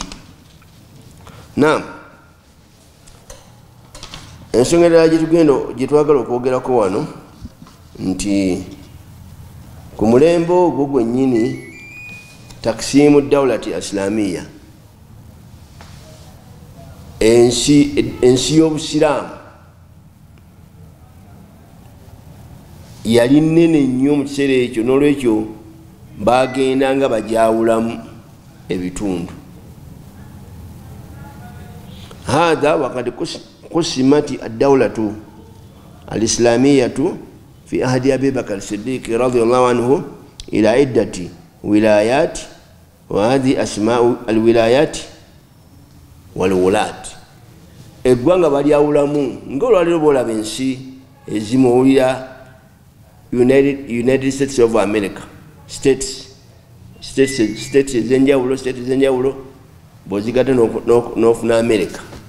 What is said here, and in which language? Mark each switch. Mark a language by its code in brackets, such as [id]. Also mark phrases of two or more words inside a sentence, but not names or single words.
[lg] Naam, ensonga endala gye twagala okwogerako wano nti ku mulembe ogwo gwennyini [ar] تقسيم دولة إسلامية, [lg] ensi y'obusiraamu yali nnene nnyo mu kiseera ekyo, n'olwekyo bagendanga bajawulamu ebitundu. [ar] هذا وقت قسمت الدولة الإسلامية في عهد أبي بكر صديق رضي الله عنه إلى عدة ولايات وهذه أسماء الولايات والولاة. [lg] Eggwanga balyawulamu ng'olwaliro boolaba ensi ezimu owulira United States of America, states ezenjawulo bw'ozigatta n'ofuna America.